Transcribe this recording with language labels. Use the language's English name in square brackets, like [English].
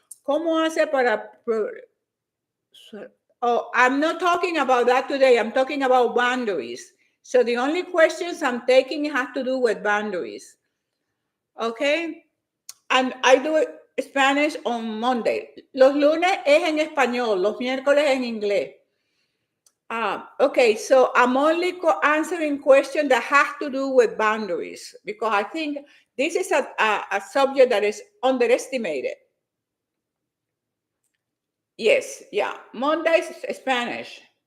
[Spanish] ¿Cómo hace para... [English] Oh, I'm not talking about that today. I'm talking about boundaries. So the only questions I'm taking have to do with boundaries. Okay? And I do Spanish on Monday. [Spanish] Los lunes es en español, los miércoles en inglés. [English] Okay, so I'm only answering questions that have to do with boundaries because I think this is a subject that is underestimated. Yes, yeah. Monday's Spanish.